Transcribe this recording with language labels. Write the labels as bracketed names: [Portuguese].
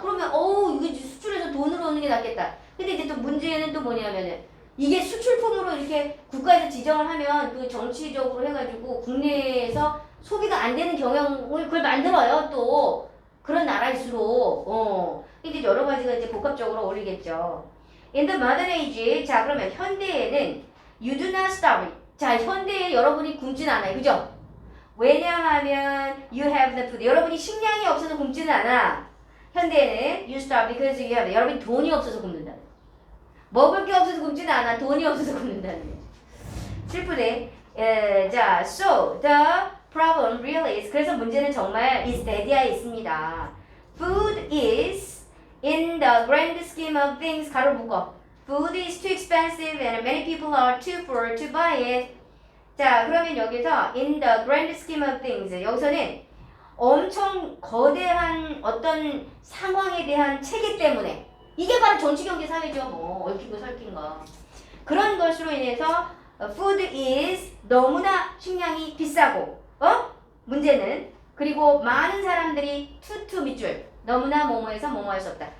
[Korean] 그러면 이거 수출해서 돈으로 오는 게 낫겠다. 근데 이제 또 문제는 또 뭐냐면은 이게 수출품으로 이렇게 국가에서 지정을 하면 그 정치적으로 해가지고 국내에서 소비가 안 되는 경향을 그걸 만들어요. 또 그런 나라일수록 이제 여러 가지가 이제 복합적으로 어울리겠죠. [English] In the modern age, [Korean] 자 그러면 현대에는 [English] you do not starve. [Korean] 자 현대에 여러분이 굶진 않아요, 그죠? 왜냐하면 [English] you have the food. [Korean] 여러분이 식량이 없어서 굶지는 않아. 현대에는 [English] you starve because you have. [Korean] 여러분이 돈이 없어서 굶는다. 먹을 게 없어서 굶지는 않아. 돈이 없어서 굶는다는 거지. 슬프네. [English] 자, so the problem really is. [Korean] 그래서 문제는 정말 is 대디아에 있습니다. [English] Food is in the grand scheme of things. [Korean] 가로 묶어. [English] Food is too expensive and many people are too poor to buy it. [Korean] 자, 그러면 여기서 [English] in the grand scheme of things. [Korean] 여기서는 엄청 거대한 어떤 상황에 대한 체계 때문에 이게 바로 정치, 경제, 사회죠. 뭐 얽힌 거 설킨 거. 그런 것으로 인해서 [English] food is [Korean] 너무나 식량이 비싸고 문제는 그리고 많은 사람들이 투 밑줄 너무나 뭐뭐해서 뭐뭐할 수 없다.